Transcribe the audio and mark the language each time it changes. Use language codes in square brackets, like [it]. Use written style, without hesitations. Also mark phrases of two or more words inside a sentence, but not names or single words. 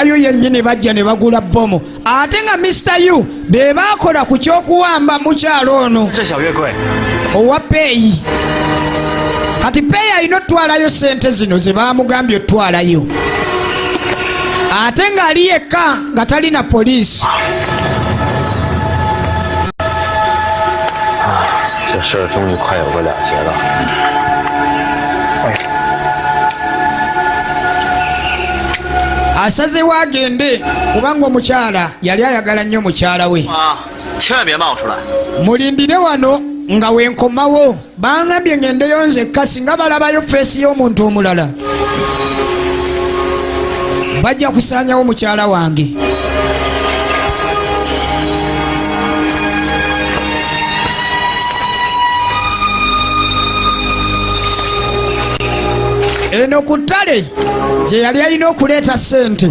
[lg] Yu yennyini bajja ne bagula bomu ate nga Mr. Yu be baakola ku ky'okuwamba mukyalo ono owa peeyi. Kati peeyi alina otwalayo ssente zino ze baamugambye otwalayo ate ng'ali yekka nga talina poliisi. [zh] 这事儿终于快有个了结了。 [lg] Asazewo agende kubanga omukyala yali ayagala nnyo mukyala we. [zh] 千万别冒出来。 [lg] Mulindire wano nga wenkomawo bangambye ngendeyo nzekka singa balabayo feesi y'omuntu omulala bajja kusaanyawo mukyala wange. Eno ku ttale gye yali alina okuleeta ssente.